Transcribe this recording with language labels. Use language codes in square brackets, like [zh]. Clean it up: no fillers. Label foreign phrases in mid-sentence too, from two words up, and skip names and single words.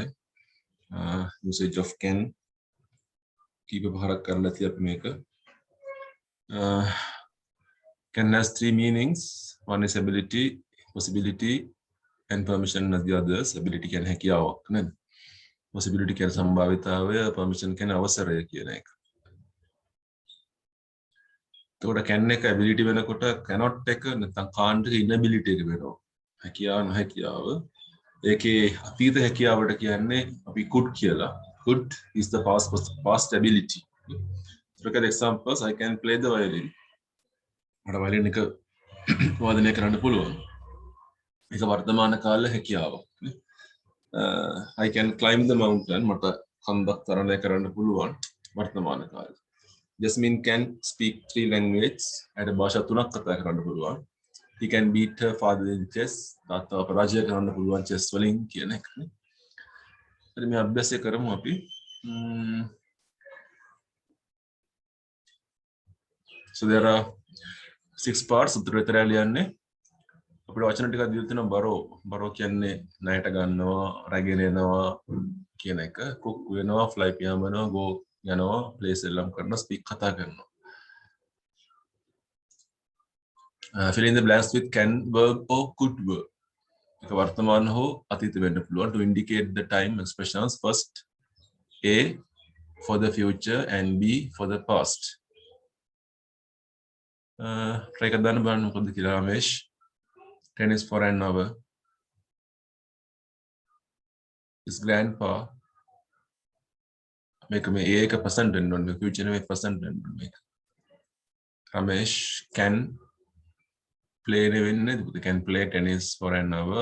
[en] Usage of can [si] කීප පාරක් කරලා තිය අපි මේක. [en] Can has three meanings. One is ability, possibility, and permission as the others. Ability can [si] හැකියාවක් නේද? Possibility කියන සම්භාවිතාවය, permission කියන අවසරය කියන එක. එතකොට can එක ability වෙනකොට cannot එක නැත්නම් can't එක inability එක වෙනවා. හැකියාව නොහැකියාව. ඒකේ අතීත හැකියාවට කියන්නේ අපි could කියලා. [en] Could is the past ability. Look at examples. I can play the violin. [si] මට violin එක වාදනය කරන්න පුළුවන්. ඒක වර්තමාන කාල හැකියාවක්. [en] I can climb the mountain. [si] මට කන්දක් තරණය කරන්න පුළුවන් වර්තමාන කාලේ. [en] Jasmine can speak 3 languages. [si] අර භාෂා 3ක් කතා කරන්න පුළුවන්. [en] He can beat her father in chess. [si] තාත්තා පරාජය කරන්න පුළුවන් chess වලින් කියන එක. හරි මේ අභ්‍යාසය කරමු අපි. [en] So there are 6 parts. [si] උත්තරය ලියන්නේ. අපිට වචන ටිකක් දීලා තියෙනවා බරෝ. බරෝ කියන්නේ ණයට ගන්නවා, රැගෙන එනවා කියන එක. cook වෙනවා, fly පියාඹ වෙනවා, go යනවා, place එල්ලම් කරනවා, speak කතා කරනවා. [en] Fill in the blanks with can verb or could verb. [si] එක වර්තමාන හෝ අතීත වෙන්න පුළුවන්. [en] To indicate the time expressions, first A for the future and B for the past. [si] try එකක් දාන්න බලන්න මොකද කියලා රමේෂ්. [en] Tennis for an hour. His grandpa. [si] මේක මේ A එක percent වෙන්න ඕනේ. future නෙමෙයි percent වෙන්න ඕනේ මේක. [en] Ramesh can play they can play tennis for an hour.